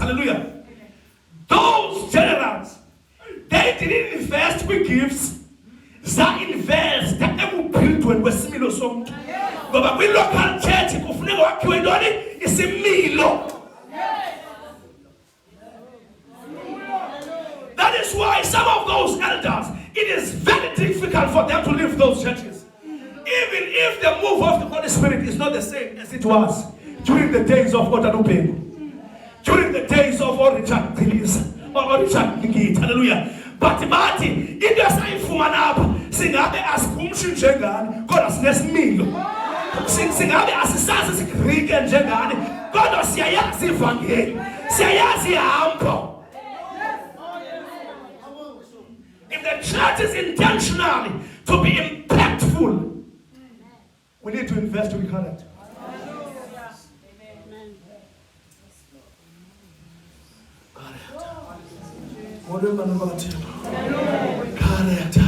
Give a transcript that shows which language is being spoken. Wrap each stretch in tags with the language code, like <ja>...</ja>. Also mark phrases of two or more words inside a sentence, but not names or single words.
<en>Hallelujah. Those generals, they didn't invest with gifts. They invest</en> <xh>ebuphilweni kwesimilo somuntu. Ngoba kwi</xh> <en>local church</en> <xh>kufuneka wakhiwe ntoni isimilo.</xh> <en>That is why some of those elders, it is very difficult for them to leave those churches. Even if the move of the Holy Spirit is not the same as it was during the days of Otalupe, during the days of Richard Gillis or Richard Gigit. Hallelujah.</en> <xh>But into esayifumana apha singabe asikumshi njengani kodwa sinesimilo. Singabe asisazi isiGreek njengani kodwa siyayazi ivangeli, siyayazi ihambo.</xh> <en>If the church is intentionally to be impactful, we need to invest in character. Character.</en>